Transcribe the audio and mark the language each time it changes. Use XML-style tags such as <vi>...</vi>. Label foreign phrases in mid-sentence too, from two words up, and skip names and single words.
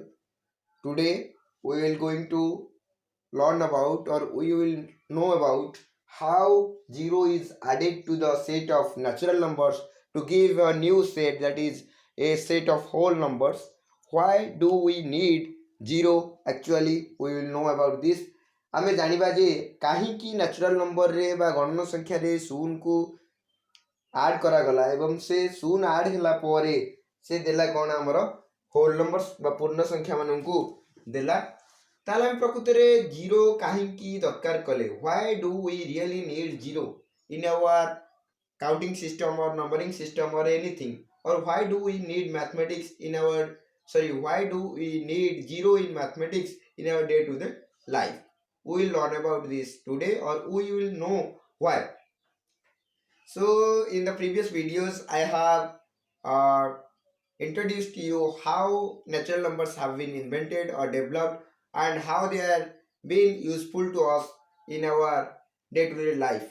<en>Today we will going to learn about, or we will know about, how zero is added to the set of natural numbers to give a new set, that is a set of whole numbers. Why do we need zero? Actually we will know about this.</en> <or>ଆମେ ଜାଣିବା ଯେ କାହିଁକି</or> <en>natural numberre</en> <or>ବା ଗଣନ ସଂଖ୍ୟାରେ ଶୂନକୁ ଆଡ୍ କରାଗଲା ଏବଂ ସେ ଶୂନ ଆଡ୍ ହେଲା ପରେ ସେ ଦେଲା କ'ଣ ଆମର</or> <en>whole numbers</en> <or>ବା ପୂର୍ଣ୍ଣ ସଂଖ୍ୟା ମାନଙ୍କୁ ଦେଲା। ତାହେଲେ ଆମେ ପ୍ରକୃତରେ ଜିରୋ କାହିଁକି ଦରକାର କଲେ?</or> <en>why do we really need zero in our counting system or numbering system or anything? Or why do we need mathematics in our, sorry, why do we need zero in mathematics in our day to day life? We will learn about this today, or we will know why. So in the previous videos I have uh, introduced to you how natural numbers have been invented or developed and how they are being useful to us in our day-to-day life.</en>